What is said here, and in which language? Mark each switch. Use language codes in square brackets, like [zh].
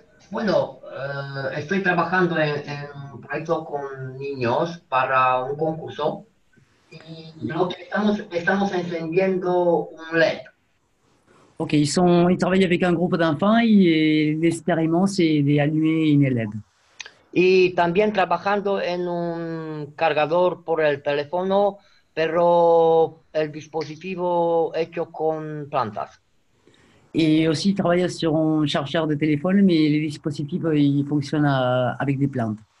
[es] Bueno, estoy trabajando en un proyecto con niños para un concurso y lo que estamos encendiendo un LED. [fr] Ok, ils travaillent avec un groupe d'enfants et l'expériment, c'est d'allumer une LED. [es] Y también trabajando en un cargador por el teléfono, pero el dispositivo hecho con plantas. [fr] Et aussi, ils travaillent sur un chargeur de téléphone, mais les dispositifs, ils fonctionnent avec des plantes.